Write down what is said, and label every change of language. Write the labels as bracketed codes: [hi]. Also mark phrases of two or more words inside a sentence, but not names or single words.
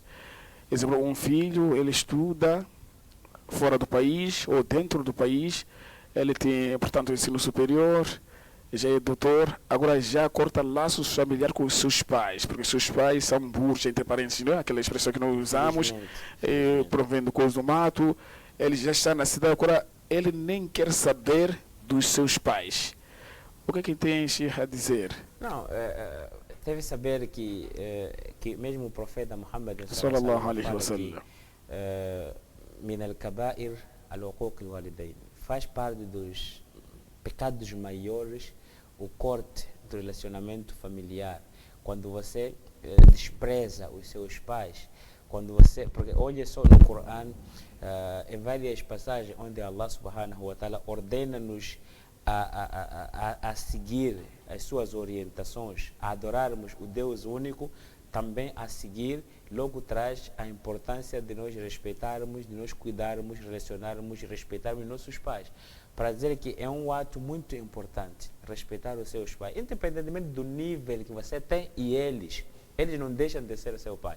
[pt] Exemplo, um filho, ele estuda fora do país ou dentro do país, ele tem, portanto, ensino superior, já é doutor, agora já corta laços familiares com os seus pais, porque seus pais são burros, entre parênteses, não é? Aquela expressão que nós usamos, provendo coisas do mato, ele já está na cidade, agora ele nem quer saber dos seus pais. O que é que tem a dizer? Não, deve saber que mesmo o profeta Muhammad [ar] صلى الله عليه وسلم من الكبائر العقوق الوالدين, [pt] faz parte dos pecados maiores o corte do relacionamento familiar, quando você despreza os seus pais, quando você, porque olha só no Corão, em várias passagens onde [ar] الله سبحانه وتعالى [pt] ordena-nos a seguir as suas orientações, a adorarmos o Deus único, também a seguir, logo traz a importância de nós respeitarmos, de nós cuidarmos, relacionarmos, respeitarmos nossos pais. Para dizer que é um ato muito importante, respeitar os seus pais, independentemente do nível que você tem e eles não deixam de ser seu pai.